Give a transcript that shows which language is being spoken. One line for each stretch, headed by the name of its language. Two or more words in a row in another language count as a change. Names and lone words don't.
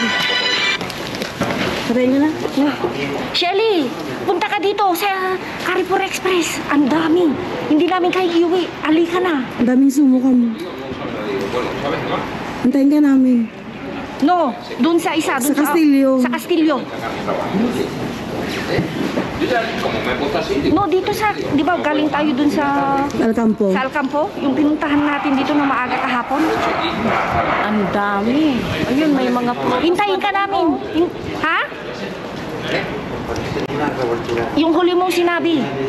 Filipino: Try mo na. Shelly! Punta ka dito sa Carrefour Express. Ang dami. Hindi namin kayo iuwi. Ali ka na. Ang daming sumukan mo. Antayin ka namin. No, dun sa isa. Dun Sa Castillo. Sa Castillo.
Spanish: Yo ya, como me he puesto así, digo,
Filipino: No, dito sa, di ba galing tayo dun sa Alcampo. Alcampo? Yung pinuntahan natin dito na maaga kahapon. Ang dami. Ayun, may mga hintayin ka namin. Ha? Yung huli mong sinabi.